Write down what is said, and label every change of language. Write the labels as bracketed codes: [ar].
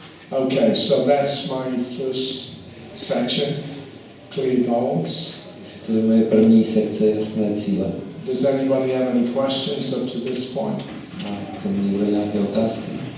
[en] Okay, so that's my first section, clear goals. [cs] To je moje první sekce, jasné cíle. [en] Does anybody have any questions up to this point? [cs] A k tomu někdo nějaké otázky?